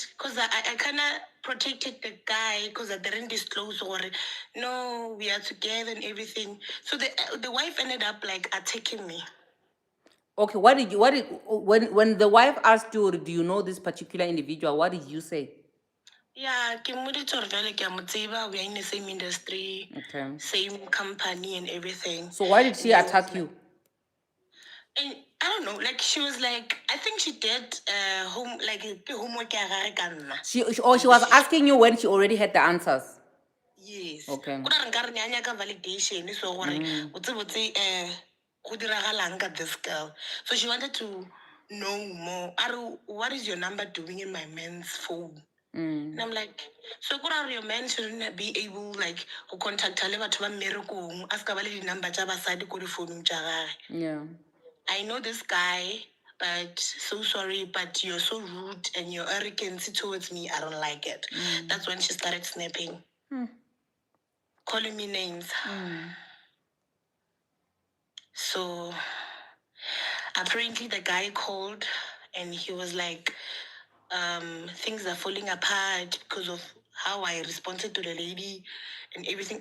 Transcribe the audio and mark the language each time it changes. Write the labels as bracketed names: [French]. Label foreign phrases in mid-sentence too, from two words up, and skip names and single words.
[English] Because I kind of protected the guy because I didn't disclose or no, we are together and everything. So the wife ended up like attacking me. Okay, when the wife asked you, do you know this particular individual, what did you say? Yeah, [Tswana] ke mmoditse gore jwale ke a mo tseba, [English] we are in the same industry, Okay. same company and everything. So why did she And he was attack like- you? And I don't know, like she was like, I think she did homework [Tswana] ya gagwe ka nna. [English] She was asking you when she already had the answers. Yes. Okay. [Tswana] Go ra nka re ne a nyaka validation so gore botse go diragalang ka [English] this girl. So she wanted to know more. What is your number doing in my man's phone? And I'm like, so [Tswana] go ra [English] your man shouldn't be able like to contact [Tswana] le batho ba mmerekong a ska ba le di-number tsa basadi ko difounung tsa gagwe. [English] Yeah. I know this guy, but so sorry, but you're so rude and your arrogance towards me, I don't like it. That's when she started snapping, calling me names. So apparently the guy called and he was like, things are falling apart because of how I responded to the lady and everything.